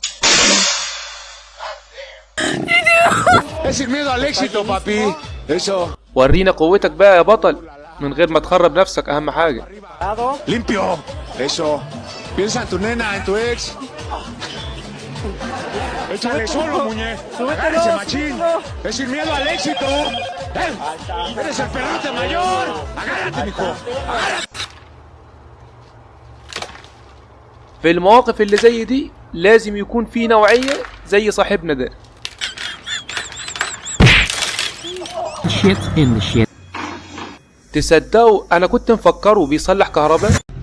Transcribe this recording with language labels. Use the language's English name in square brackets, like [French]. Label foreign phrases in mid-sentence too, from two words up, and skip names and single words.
[Arabic] ورينا قوتك بقى يا بطل من غير ما تخرب نفسك، اهم حاجة. [Spanish] Limpio. Eso. Piensa en tu nena, en tu ex. Échale solo, muñe. Agárrese, machín. Es sin miedo al éxito. Eres el perrito mayor. Agárrate, mijo. Agárrate. [Arabic] في المواقف اللي زي دي لازم يكون في نوعية زي صاحبنا ده. تصدقوا انا كنت مفكره بيصلح كهرباء.